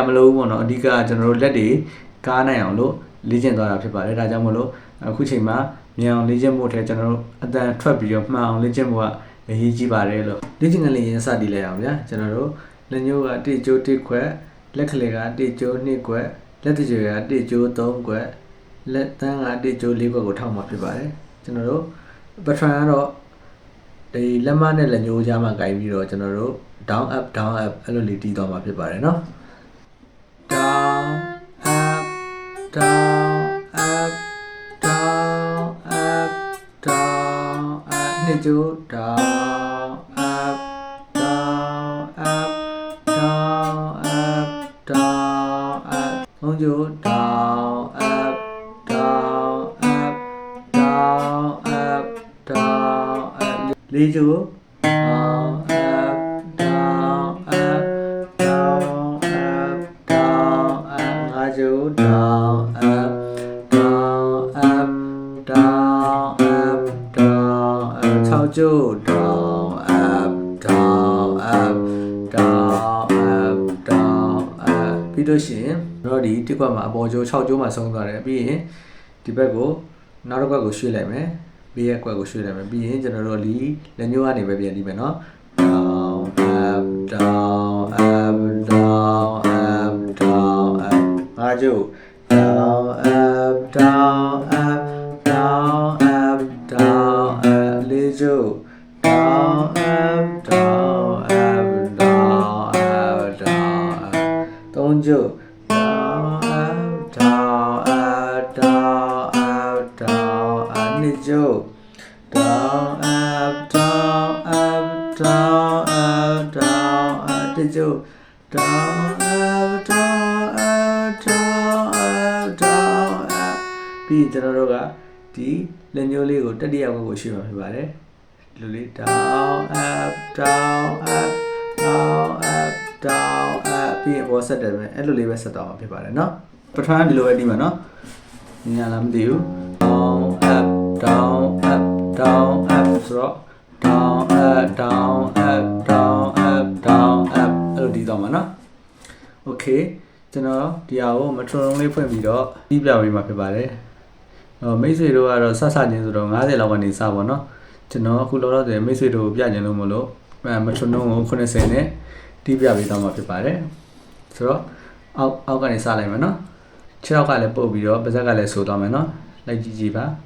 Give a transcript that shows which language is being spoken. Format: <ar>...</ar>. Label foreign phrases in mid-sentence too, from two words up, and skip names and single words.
<my>မလိုဘူးပေါ့နော်အဓိကကျွန်တော်တို့လက်တွေကားနိုင်အောင်လို့လေ့ကျင့်သွားတာဖြစ်ပါတယ်ဒါကြောင့်မို့လို့အခုချိန်မှာမြန်အောင်လေ့ကျင့်ဖို့ထဲကျွန်တော်တို့အတန်ထွက်ပြီးတော့မှန်အောင်လေ့ကျင့်ဖို့ကအရေးကြီးပါတယ်လို့လေ့ကျင့်ခန်းလေးရင်းစတည်လိုက်အောင်ဗျာကျွန်တော်တို့လက်ညှိုးက1ကျိုး1ခွက်လက်ကလေးက1ကျိုး2ခွက်လက်တကြွယ်က1ကျိုး3ခွက်လက်တန်းက1ကျိုး4ခွက်ကိုထောက်မှာဖြစ်ပါတယ်ကျွန်တော်တို့ pattern ကတော့ဒီလက်မနဲ့လက်ညှိုးကြားမှာကင်ပြီးတော့ကျွန်တော်တို့</my> <en>down up</en> <my>အဲ့လိုလေးတီးသွားမှာဖြစ်ပါတယ်နော်</my> <en>down up down up down up down up နှစ်ကျိုး down up down up down up down up သုံးကျိုး down up down up down up down up လေးကျိုး down up down up down up down up ငါးကျိုး down up down up down up down up 6 ကျိုး down up</en> <my>down up down up down up ပြီးလို့ရှိရင်တော့ဒီတစ်ခွက်မှာအပေါ်ကျိုး6ကျိုးမှာ ဆုံးသွားတယ်ပြီးရင်ဒီဘက်ကိုနောက်တစ်ခွက်ကိုရွှေ့လိုက်မယ်ဘေးရဲ့ကွက်ကိုရွှေ့လိုက်မယ်ပြီးရင်ကျွန်တော်တို့လက်ညှိုးကနေပဲပြန်တီးမယ်နော်</my> <en>down up down up down up down up</en> <my>ငါကျိုး down up</my> <en>down up down up down up လေးကျိုး down up down up down up down up သုံးကျိုး down up down up down up down up နှစ်ကျိုး down up down up down up down up တစ်ကျိုး down up down up down up down up ပြီးကျွန်တော်</en> <my>တို့ကဒီလက်ညှိုးလေးကိုတတိယဘက်ကိုရွှေ့မှာဖြစ်ပါတယ်ဒီလိုလေး</my> <en>down up down up down up</en> <my>down up ပြီးရင်ပေါ်ဆက်တယ်ပဲအဲ့လိုလေးပဲဆက်တော့မှာဖြစ်ပါတယ်เนาะပထမဒီလိုပဲဒီမှာเนาะညာလားမသိဘူး</my> <en>down up down up down up</en> <my>ဆိုတော့</my> <en>down up down up down up</en> <my>down up အဲ့လိုဒီတော့မှာเนาะ okay ကျွန်တော်ဒီဟာကို metronome လေးဖွင့်ပြီးတော့ပြီးပြပေးမှာဖြစ်ပါတယ်မိတ်ဆွေတို့ကတော့စချင်းဆိုတော့90လောက်ကနေစပါเนาะကျွန်တော်အခုလောလောဆယ်မိတ်ဆွေတို့ပြကြင်လို့မလို့ metronome ကို80နဲ့တီးပြပေးတော့မှာဖြစ်ပါတယ်ဆိုတော့အောက်ကနေစလိုက်မယ်เนาะခြေထောက်ကလည်းပုတ်ပြီးတော့ပါးစပ်ကလည်းဆိုသွားမယ်เนาะလိုက်ကြည့်ပါ</my>